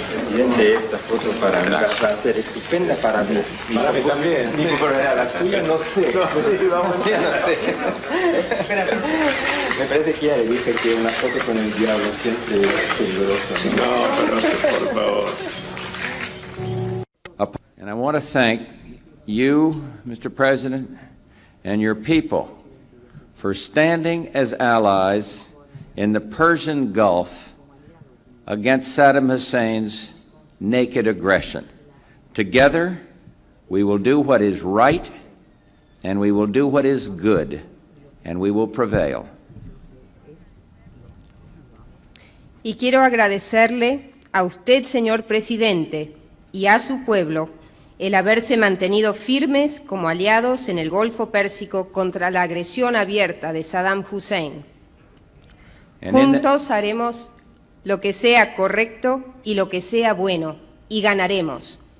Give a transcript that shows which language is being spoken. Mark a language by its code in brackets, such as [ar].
[es] Presidente, esta foto para mí va a ser estupenda para mí. Para mí también. La suya no sé. No sé, vamos. Ya no sé. Me parece que ya le dije que una foto con el diablo siempre es peligrosa. No, por favor. [en] And I want to thank you, Mr. President, and your people for standing as allies in the Persian Gulf against Saddam Hussein's naked aggression. Together, we will do what is right, and we will do what is good, and we will prevail. [es] Y quiero agradecerle a usted, señor presidente, y a su pueblo el haberse mantenido firmes como aliados en el Golfo Pérsico contra la agresión abierta de Saddam Hussein. Juntos haremos lo que sea correcto y lo que sea bueno, y ganaremos.